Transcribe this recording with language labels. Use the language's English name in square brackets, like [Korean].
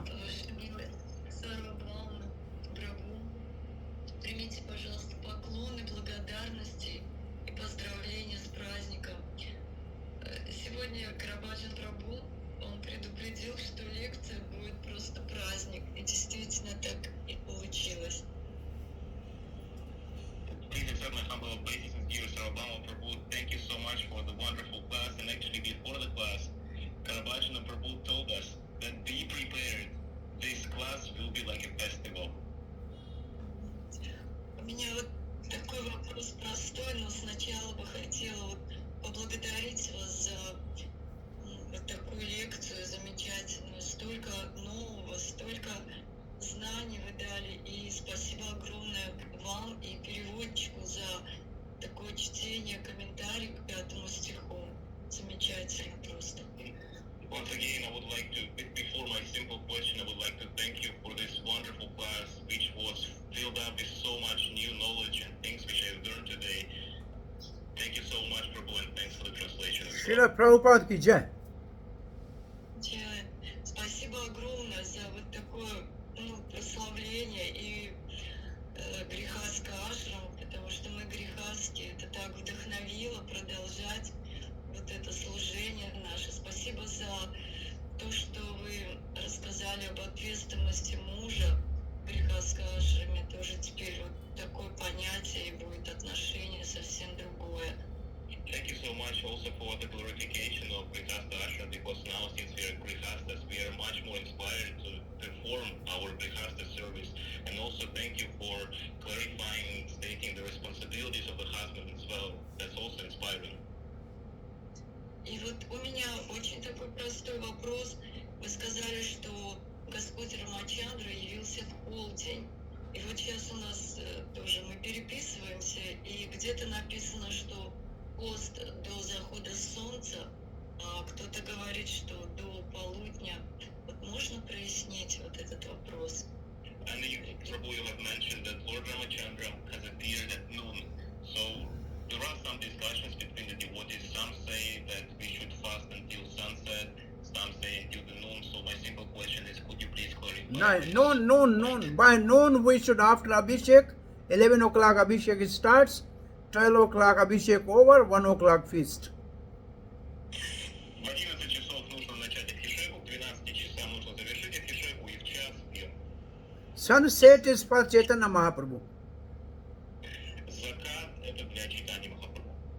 [Russian] Ваше милое Сарвабхаума, прабhu, примите, пожалуйста, поклоны, благодарности и поздравления с праздником. Сегодня Карабаджан Прабhu, он предупредил, что лекция будет просто праздник. И действительно так и получилось. [English] Please accept my humble obeisance, dear Sarvabhauma Prabhu. Thank you so much for the wonderful class. And actually, before the class, Karabhajana Prabhu told us that be prepared. This class will be like a festival. [Russian] У меня вот такой вопрос простой, но сначала бы хотела вот поблагодарить вас за вот такую лекцию замечательную. Столько нового, столько знаний вы дали. И спасибо огромное вам и переводчику за такое чтение, комментарий к 5 стиху. Замечательно просто. [English] Once again, I would like to, before my simple question, I would like to thank you for this wonderful class, which was filled up with so much new knowledge and things which I've learned today. Thank you so much, Prabhu, and thanks for the translation as well. [Hindi] Srila Prabhupada ki jai. [Russian] Спасибо огромное за вот такое прославление и грехастка ашрама, потому что мы грехастки. Это так вдохновило продолжать вот это служение наше. Спасибо за то, что вы рассказали об ответственности мужа в грехастка ашраме. Тоже теперь вот такое понятие и будет отношение совсем другое. [English] Thank you so much also for the glorification of Grihastha Ashram, because now since we are Grihasthas, we are much more inspired to perform our Grihastha service. And also thank you for clarifying, stating the responsibilities of the husband as well. That's also inspiring. [Russian] И вот у меня очень такой простой вопрос. Вы сказали, что Господь Рамачандра явился в полдень. И вот сейчас у нас тоже мы переписываемся, и где-то написано, что пост до захода солнца, а кто-то говорит, что до полудня. Вот можно прояснить вот этот вопрос? [English] And you, Prabhu, you have mentioned that Lord Ramachandra has appeared at noon. So there are some discussions between the devotees. Some say that we should fast until sunset. Some say until the noon. So my simple question is, could you please clarify? Noon. By noon we should, after Abhishek, 11 o'clock Abhishek starts, 12 o'clock Abhishek over, 1 o'clock feast. [Russian] В 11 часов нужно начать Абхишеку, в 12 часам нужно завершить Абхишеку, и в час пьем. [English] Sunset is for Chaitanya Mahaprabhu. [Russian] Закат – это для читания Махапрабху.